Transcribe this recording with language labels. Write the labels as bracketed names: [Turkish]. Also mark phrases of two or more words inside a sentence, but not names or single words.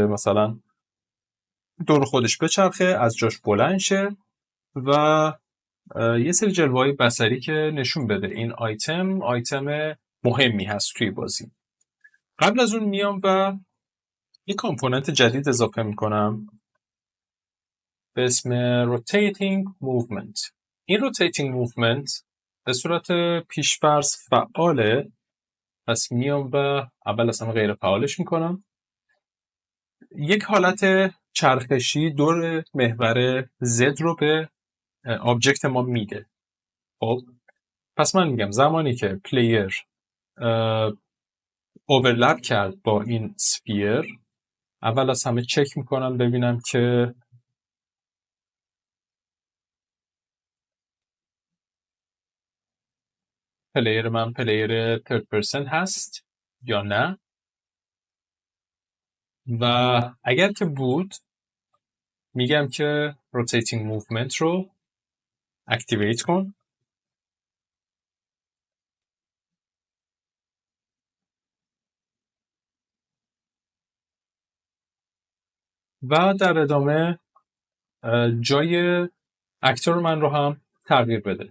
[Persian] مثلا دور خودش بچرخه از جاش بلند شه و یه سری جلوه‌های بصری که نشون بده این آیتم مهمی هست توی بازی. قبل از اون میام و یه کامپوننت جدید اضافه میکنم به اسم [English] rotating movement. [Persian] این [English] rotating movement [Persian] به صورت پیش‌فرض فعاله، پس میام و اول از همه غیر فعالش میکنم. یک حالت چرخشی دور محور Z رو به آبجکت ما میده. خب پس من میگم زمانی که [English] player overlap [Persian] کرد با این سفیر، اول از همه چک میکنم ببینم که پلیر من پلیر [English] third person [Persian] هست یا نه، و اگر که بود میگم که [English] rotating movement [Persian] رو activate کن و در ادامه جای اکتور من رو هم تغییر بده.